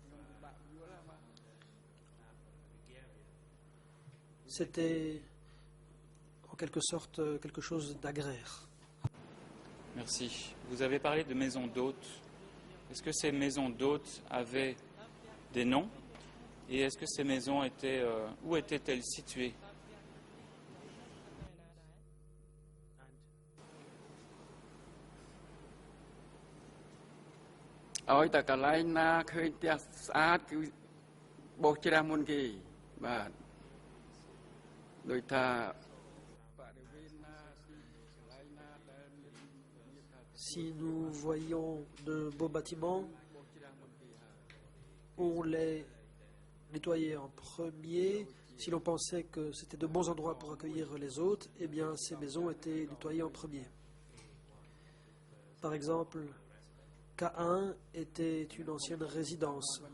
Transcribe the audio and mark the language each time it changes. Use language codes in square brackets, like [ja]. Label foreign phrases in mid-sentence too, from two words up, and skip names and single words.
[fr] C'était en quelque sorte quelque chose d'agraire. Merci. Vous avez parlé de maisons d'hôtes. Est-ce que ces maisons d'hôtes avaient des noms? Et est-ce que ces maisons étaient... où étaient-elles situées? [km] ឲ្យតែកន្លែងណាឃើញផ្ទះស្អាតគឺបោសច្រាស់មុនគេបាទដូចថាបរិវេណណាទីកន្លែងណាដែលមាន [fr] Si nous voyons de beaux bâtiments, on les nettoyait en premier. Si l'on pensait que c'était de bons endroits pour accueillir les autres, eh bien ces maisons étaient nettoyées en premier. Par exemple, K1 était une ancienne résidence.